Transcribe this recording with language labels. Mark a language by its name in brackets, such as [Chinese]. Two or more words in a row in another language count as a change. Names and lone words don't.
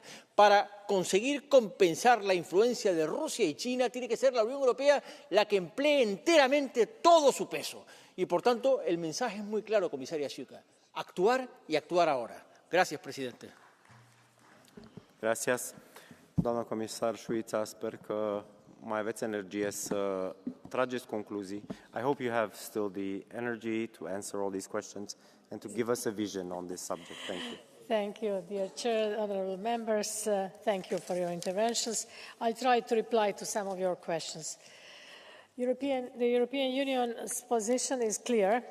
[Spanish] Para conseguir compensar la influencia de Rusia y China, tiene que ser la Unión Europea la que emplee enteramente todo su peso. Y, por tanto, el mensaje es muy claro, comisaria Schuka. Actuar y actuar ahora. Gracias, presidente. Gracias. [Romanian] Doamna comisar Șuița, sper că mai aveți energie să trageți concluzii. [English] I hope you have still the energy to answer all these questions and to give us a vision on this subject. Thank you. Thank you, dear Chair, honourable members. Thank you for your interventions. I'll try to reply to some of your questions. The European Union's position is clear.